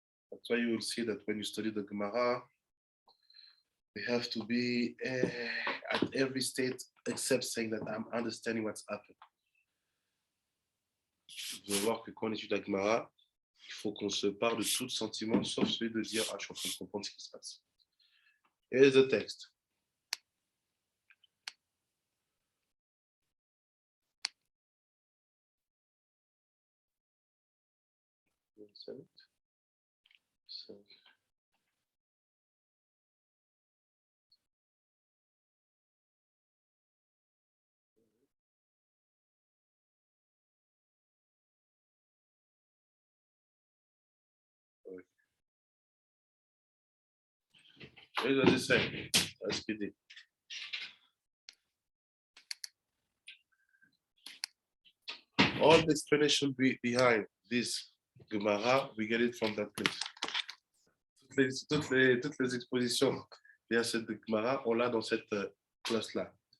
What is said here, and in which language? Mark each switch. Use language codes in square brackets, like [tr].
[en] That's why you will see that when you study the Gemara, we have to be at every state except saying that I'm understanding what's happening. [fr] Vous allez voir que quand on étudie la Gemara, il faut qu'on se parle de tout sentiment sauf celui de dire ah, je suis en train de comprendre ce qui se passe. [en] Here's the text. Here's what it says. Let's read it. All the explanation behind this Gemara, we get it from that place. [fr] Toutes les expositions derrière cette Gemara, on l'a dans cette classe-là.